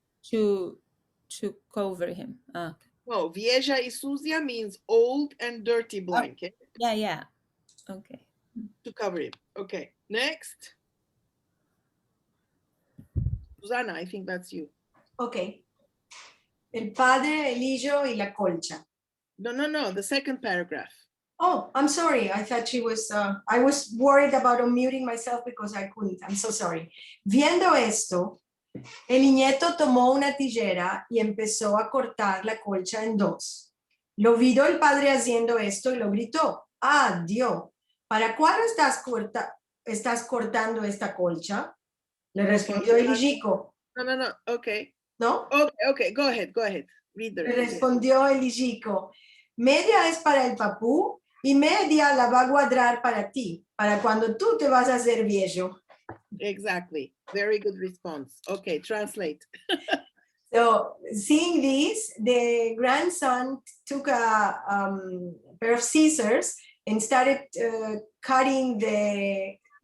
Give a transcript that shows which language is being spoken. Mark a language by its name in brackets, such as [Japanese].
[English] To cover him. No, [Ladino] vieja y sucia [English] means old and dirty blanket. Yeah. Okay. To cover him. Okay, next. Susana, I think that's you. Ok. [Ladino] El padre, el hijo y la colcha. [English] No, the second paragraph. Oh, I'm sorry. I thought she was, I was worried about unmuting myself because I couldn't. I'm so sorry. [Ladino] Viendo esto, el nieto tomó una tijera y empezó a cortar la colcha en dos. Lo vio el padre haciendo esto y lo gritó. Ah, Dios, ¿para cuándo estás cortando esta colcha? Le respondió el hijico. [English] No, okay. [Ladino] ¿No? [English] Okay, go ahead. Read the [Ladino] Le respondió el hijico. Media es para el papú y media la va a guardar para ti, para cuando tú te vas a hacer viejo. [English] Exactly. Very good response. Okay, translate. So, seeing this, the grandson took a pair of scissors and started cutting the